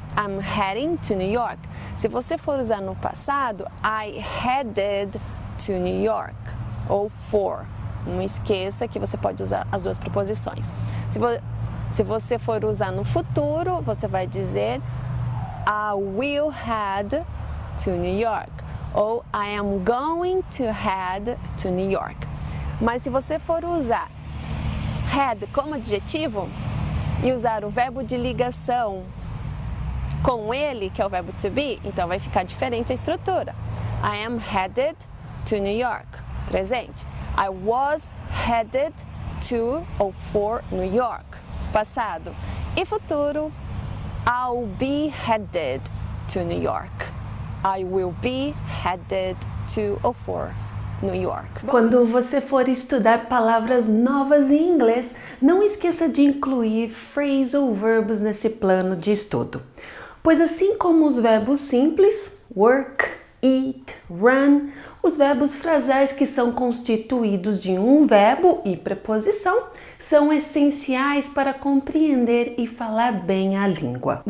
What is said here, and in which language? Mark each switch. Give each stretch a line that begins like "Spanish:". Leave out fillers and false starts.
English: I'm heading to New York.
Portuguese: Se você for usar no passado,
English: I headed to New York. Ou for.
Portuguese: Não esqueça que você pode usar as duas preposições. Se você for usar no futuro, você vai dizer
English: I will head to New York. Ou I am going to head to New York.
Portuguese: Mas se você for usar head como adjetivo e usar o verbo de ligação com ele, que é o verbo to be, então vai ficar diferente a estrutura.
English: I am headed to New York. Presente. I was headed to ou for New York. Passado.
Portuguese: E futuro,
English: I'll be headed to New York. I will be headed to ou for New York.
Portuguese: Quando você for estudar palavras novas em inglês, não esqueça de incluir phrasal verbos nesse plano de estudo. Pois assim como os verbos simples, work, eat, run, os verbos frasais que são constituídos de um verbo e preposição são essenciais para compreender e falar bem a língua.